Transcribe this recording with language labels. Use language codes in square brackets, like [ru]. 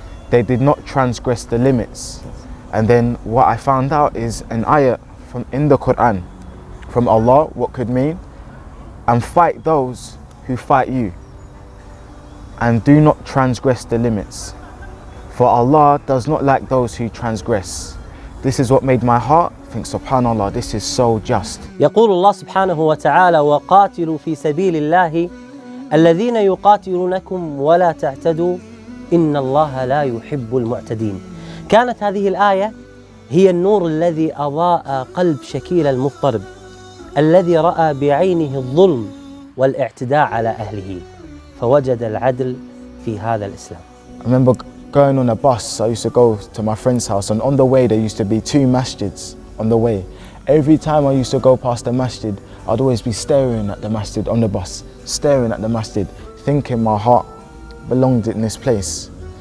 [en] They did not transgress the limits. And then what I found out is an ayah from in the Quran from Allah, what could mean, and fight those who fight you, and do not transgress the limits, for Allah does not like those who transgress. This is what made my heart think, subhanallah, this is so just. [ar] يقول الله سبحانه وتعالى: وقاتلوا في سبيل الله الذين يقاتلونكم ولا تعتدوا إن الله لا يحب المعتدين. كانت هذه الآية هي النور الذي أضاء قلب شكيل المضطرب الذي رأى بعينه الظلم والاعتداء على أهله، فوجد العدل في هذا الإسلام. [en] remember going on a bus. I used to go to my friend's house, and on the way there used to be 2 masjids on the way. Every time I used to go past the masjid, I'd always be staring at the masjid on the bus, staring at the masjid, thinking my heart belonged in this place.